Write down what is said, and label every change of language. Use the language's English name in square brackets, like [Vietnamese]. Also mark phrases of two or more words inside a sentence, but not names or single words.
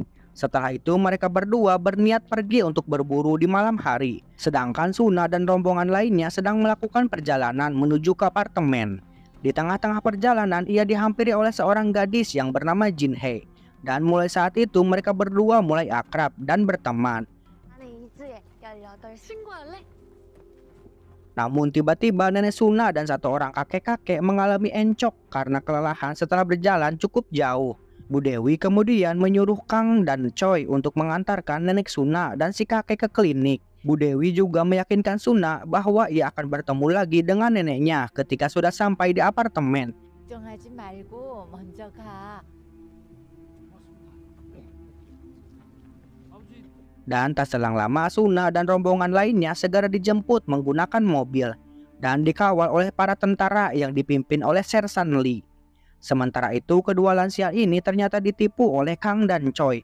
[Indonesian] Setelah itu mereka berdua berniat pergi untuk berburu di malam hari. Sedangkan Suna dan rombongan lainnya sedang melakukan perjalanan menuju ke apartemen. Di tengah-tengah perjalanan ia dihampiri oleh seorang gadis yang bernama Jin Hye. Dan mulai saat itu mereka berdua mulai akrab dan berteman. [Korean] 나는 이즈에 18 신고할래? [Indonesian] Namun tiba-tiba nenek Suna dan satu orang kakek-kakek mengalami encok karena kelelahan setelah berjalan cukup jauh. Bu Dewi kemudian menyuruh Kang dan Choi untuk mengantarkan nenek Suna dan si kakek ke klinik. Bu Dewi juga meyakinkan Suna bahwa ia akan bertemu lagi dengan neneknya ketika sudah sampai di apartemen. [Korean] 걱정하지 말고 먼저 가. [Indonesian] Dan tak selang lama Suna dan rombongan lainnya segera dijemput menggunakan mobil dan dikawal oleh para tentara yang dipimpin oleh Sersan Lee. Sementara itu kedua lansia ini ternyata ditipu oleh Kang dan Choi.